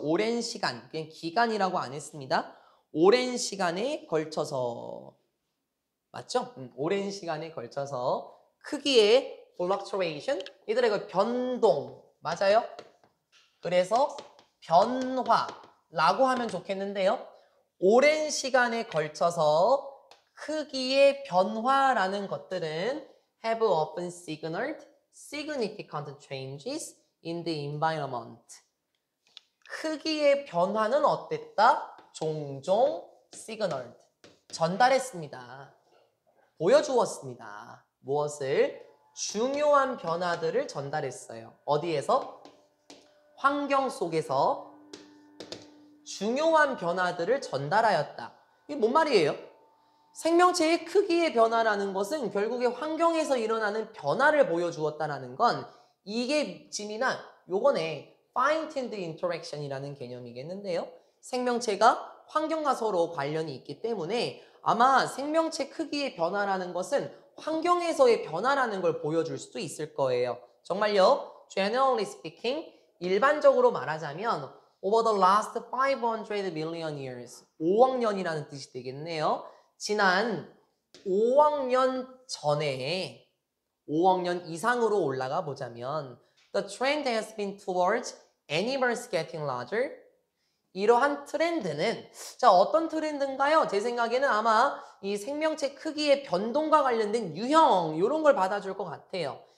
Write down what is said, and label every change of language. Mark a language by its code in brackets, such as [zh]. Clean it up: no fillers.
[ko] 오랜 시간, 그냥 기간이라고 안 했습니다. 오랜 시간에 걸쳐서, 맞죠? 오랜 시간에 걸쳐서 크기의 fluctuation, 이들의 변동, 맞아요? 그래서 변화라고 하면 좋겠는데요. 오랜 시간에 걸쳐서 크기의 변화라는 것들은 [en] have often signaled significant changes in the environment. [ko] 크기의 변화는 어땠다? 종종 signaled. 전달했습니다. 보여주었습니다. 무엇을? 중요한 변화들을 전달했어요. 어디에서? 환경 속에서 중요한 변화들을 전달하였다. 이게 뭔 말이에요? 생명체의 크기의 변화라는 것은 결국에 환경에서 일어나는 변화를 보여주었다는 건 이게 짐이나 요거네 fine-tuned interaction이라는 개념이겠는데요. 생명체가 환경과 서로 관련이 있기 때문에 아마 생명체 크기의 변화라는 것은 환경에서의 변화라는 걸 보여줄 수도 있을 거예요. 정말요. [en] Generally speaking, [ko] 일반적으로 말하자면 [en] over the last 500 million years, [ko] 5억 년이라는 뜻이 되겠네요. 지난 5억 년 전에 5억 년 이상으로 올라가 보자면 [en] the trend has been towards animals getting larger. [ko] 이러한 트렌드는 자 어떤 트렌드인가요? 제 생각에는 아마 이 생명체 크기의 변동과 관련된 유형 이런 걸 받아줄 것 같아요.